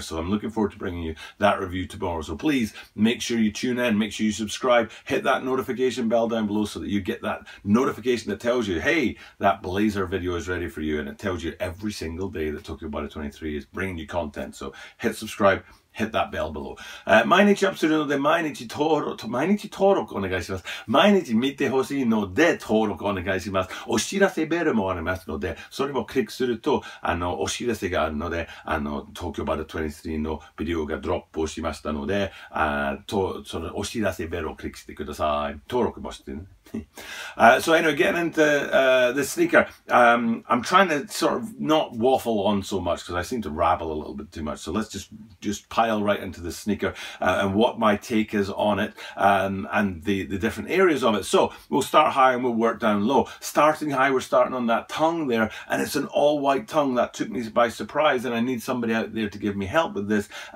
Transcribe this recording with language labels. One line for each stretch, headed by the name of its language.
English: So I'm looking forward to bringing you that review tomorrow. So please make sure you tune in, make sure you subscribe, hit that notification bell down below so that you get that notification that tells you, hey, that blazer video is ready for you, and it tells you every single day that Tokyo About It 23 is bringing you content. So hit subscribe, hit that bell below.
Japanese: 毎日アップするので毎日登録お願いします。毎日見てほしいので登録お願いします。お知らせベルもありますので、それもクリックすると、お知らせがあるので、東京バル23のビデオがドロップをしましたので、そのお知らせベルをクリックしてください。登録もしてね。
English: So anyway, getting into this sneaker, I'm trying to sort of not waffle on so much because I seem to rabble a little bit too much. So let's just pile right into the sneaker and what my take is on it, and the different areas of it. So we'll start high and we'll work down low. Starting high, we're starting on that tongue there, and it's an all-white tongue that took me by surprise, and I need somebody out there to give me help with this.